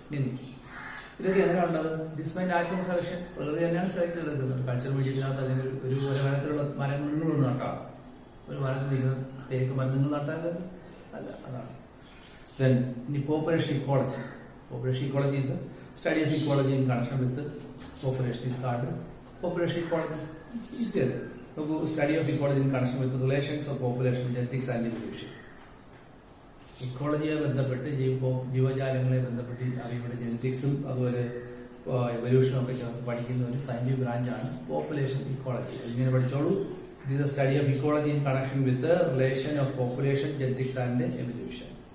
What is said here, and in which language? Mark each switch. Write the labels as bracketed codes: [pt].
[ml] ഇനി ഇതൊക്കെ എങ്ങനെയുള്ളത്? ഡിസ്മൈൻ natural selection, പ്രകൃതി തന്നെയാണ് സെലക്ട് ചെയ്തെടുക്കുന്നത്. കൾച്ചർ മീഡിയത്തിനകത്ത് അല്ലെങ്കിൽ ഒരു മരത്തിലുള്ള മരങ്ങൾ നിങ്ങളൊന്നും നട്ടാം, ഒരു മരത്തിൽ നിങ്ങൾ തേക്ക് മരം നിങ്ങൾ നട്ടാൽ അല്ല. [en] അതാണ്. Then ഇനി population ecology. Population ecology is a study of ecology in connection with the population is called population ecology. Easier. Study of ecology in connection with the relations of population, genetics and evolution. [ml] ഇക്കോളജിയെ ബന്ധപ്പെട്ട് ജീവജാലങ്ങളെ ബന്ധപ്പെട്ട് അവയുടെ ജനറ്റിക്സും അതുപോലെ എവല്യൂഷനും ഒക്കെ ചേർത്ത് പഠിക്കുന്ന ഒരു scientific ബ്രാഞ്ചാണ് population ecology. ഇങ്ങനെ പഠിച്ചോളൂ. [en] It is a study of ecology in connection with relation of population, genetics and evolution.